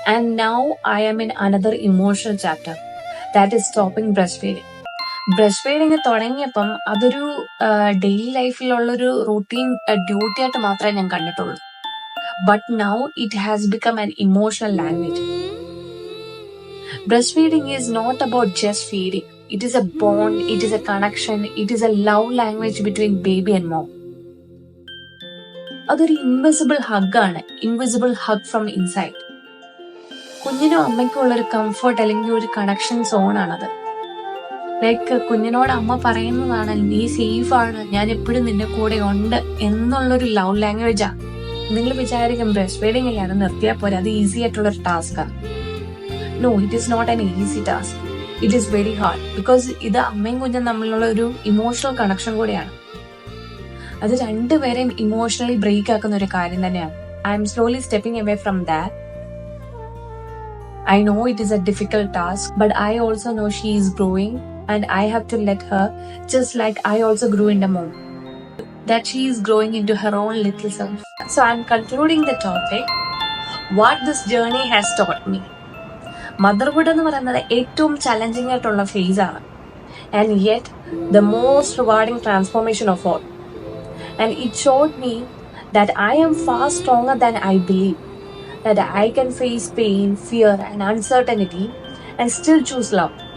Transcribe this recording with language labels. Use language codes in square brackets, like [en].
[en] And now I am in another emotional chapter, that is stopping breast feeding. [ml] Breast feeding തുടങ്ങിയപ്പം അതൊരു daily ലൈഫിലുള്ളൊരു routine duty ആയിട്ട് മാത്രമേ ഞാൻ കണ്ടിട്ടുള്ളൂ. [en] But now it has become an emotional language. Breastfeeding is not about just feeding. It is a bond, it is a connection, it is a love language between baby and mom. [ml] അതൊരു invisible ഹഗ്ഗാണ്, invisible hug from inside. കുഞ്ഞിനും അമ്മയ്ക്കും ഉള്ളൊരു comfort അല്ലെങ്കിൽ ഒരു connection zone ആണത്. Like കുഞ്ഞിനോട് അമ്മ പറയുന്നതാണ്, നീ സേഫ് ആണ്, ഞാൻ എപ്പോഴും നിന്റെ കൂടെ ഉണ്ട് എന്നുള്ളൊരു ലവ് ലാംഗ്വേജാ. നിങ്ങൾ വിചാരിക്കും ബ്രസ്റ്റ് ഫീഡിങ് ഇല്ല, അത് നിർത്തിയാൽ പോരെ, അത് ഈസി ആയിട്ടുള്ളൊരു ടാസ്കാണ്. [en] No, it is not an easy task. It is very hard because [ml] ഇത് അമ്മയും കുഞ്ഞും തമ്മിലുള്ള ഒരു ഇമോഷണൽ കണക്ഷൻ കൂടെയാണ്. അത് രണ്ടുപേരെയും ഇമോഷണലി ബ്രേക്ക് ആക്കുന്ന ഒരു കാര്യം തന്നെയാണ്. [en] I am slowly stepping away from that. I know it is a difficult task, but I also know she is growing and I have to let her, just like I also grew in the mom, that she is growing into her own little self. So I am concluding the topic, what this journey has taught me. [ml] Motherhood എന്ന് പറയുന്നത് ഏറ്റവും challenging ആയിട്ടുള്ള face ആണ്, [en] And yet the most rewarding transformation of all. And it showed me that I am far stronger than I believe, that I can face pain, fear and uncertainty and still choose love.